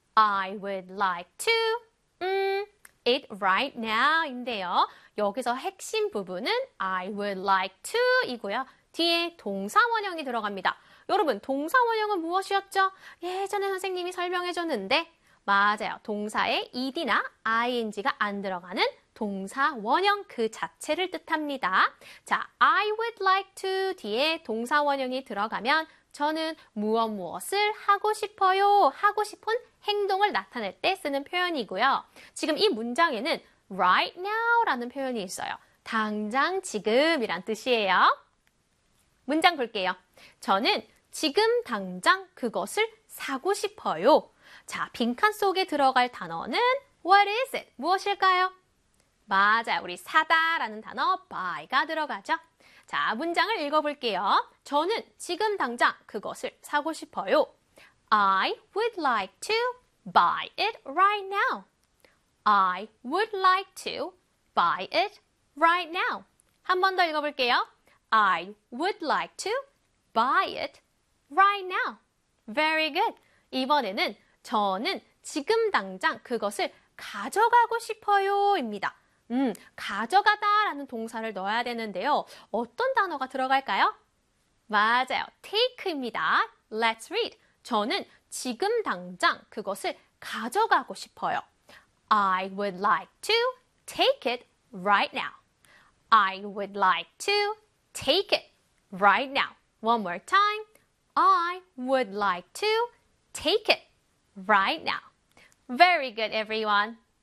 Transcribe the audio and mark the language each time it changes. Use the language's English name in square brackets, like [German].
[English] I would like to it right now [Korean] 인데요. 여기서 핵심 부분은 [English] I would like to [Korean] 이고요. 뒤에 동사 원형이 들어갑니다. 여러분, 동사 원형은 무엇이었죠? 예전에 선생님이 설명해 줬는데, 맞아요. 동사에 ed나 ing가 안 들어가는 동사 원형 그 자체를 뜻합니다. 자, [English] I would like to [Korean] 뒤에 동사 원형이 들어가면 저는 무엇무엇을 하고 싶어요. 하고 싶은 행동을 나타낼 때 쓰는 표현이고요. 지금 이 문장에는 right now라는 표현이 있어요. 당장 지금이란 뜻이에요. 문장 볼게요. 저는 지금 당장 그것을 사고 싶어요. 자, 빈칸 속에 들어갈 단어는 [English] what is it? [Korean] 무엇일까요? 맞아요. 우리 사다라는 단어 buy가 들어가죠. 자, 문장을 읽어볼게요. 저는 지금 당장 그것을 사고 싶어요. [English] I would like to buy it right now. I would like to buy it right now. [Korean] 한번더 읽어볼게요. I would like to buy it right now. [English] Very good. [Korean] 이번에는 저는 지금 당장 그것을 가져가고 싶어요입니다. 가져가다라는 동사를 넣어야 되는데요. 어떤 단어가 들어갈까요? 맞아요. take입니다. [English] Let's read. [Korean] 저는 지금 당장 그것을 가져가고 싶어요. [English] I would like to take it right now. I would like to take it right now. One more time. I would like to take it right now. Very good, everyone.